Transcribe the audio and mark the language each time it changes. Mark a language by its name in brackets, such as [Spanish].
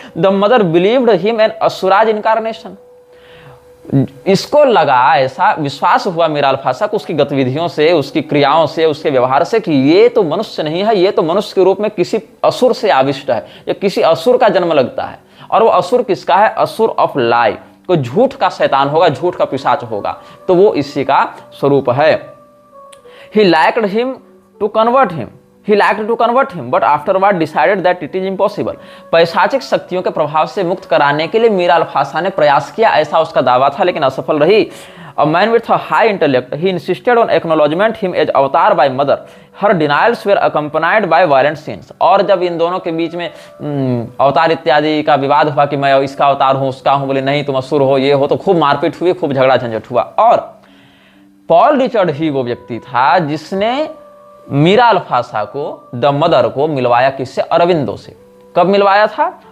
[English] The mother believed him an asura's incarnation. [Hindi] इसको लगा, ऐसा विश्वास हुआ मीरा अल्फासा को उसकी गतिविधियों से, उसकी क्रियाओं से, उसके व्यवहार से कि ये तो मनुष्य नहीं है, ये तो मनुष्य के रूप में किसी असुर से आविष्ट है, या किसी असुर का जन्म लगता है। और वो असुर किसका है? [English] asura of lie, [Hindi] कोई झूठ का शैतान होगा, झूठ का पिशाच होगा। तो वो इसी का स्वरूप है। [English] He liked him to convert him. He liked to convert him, but afterward decided that it is impossible. [Hindi] पैशाचिक शक्तियों के प्रभाव से मुक्त कराने के लिए मीरा अल्फासा ने प्रयास किया, ऐसा उसका दावा था, लेकिन असफल रही। [English] A man with a high intellect, he insisted on acknowledgement him as avatar by mother. Her denials were accompanied by violent scenes. [Hindi] और जब इन दोनों के बीच में अवतार इत्यादि का विवाद हुआ कि मैं इसका अवतार हूँ, उसका हूँ, बोले नहीं तुम असुर हो, ये हो, तो खूब मारपीट हुई, खूब झगड़ा झंझट हुआ। और पॉल रिचर्ड ही वो व्यक्ति था जिसने मीरा अल्फासा को, द मदर को मिलवाया किससे? अरविंदो से। कब मिलवाया था?